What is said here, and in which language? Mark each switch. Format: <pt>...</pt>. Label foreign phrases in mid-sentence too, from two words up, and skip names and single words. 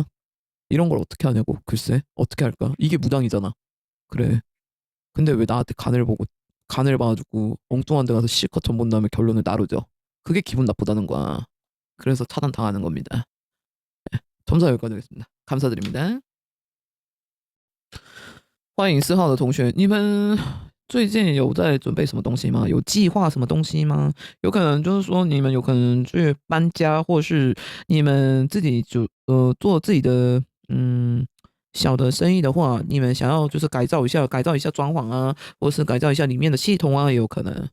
<ko>이런 걸 어떻게 하냐고. 글쎄 어떻게 할까? 이게 무당이잖아. 그래. 근데 왜 나한테 간을 봐가지고 엉뚱한 데 가서 실컷 전본 다음에 결론을 나르죠. 그게 기분 나쁘다는 거야. 그래서 차단 당하는 겁니다. 점사 여기까지 하겠습니다. 감사드립니다.</ko> <zh>欢迎4号的同学，你们最近有在准备什么东西吗？有计划什么东西吗？有可能就是说你们自己做自己的小的生意的话，你们想要就是改造一下装潢啊，或是改造一下里面的系统啊，也有可能。</zh>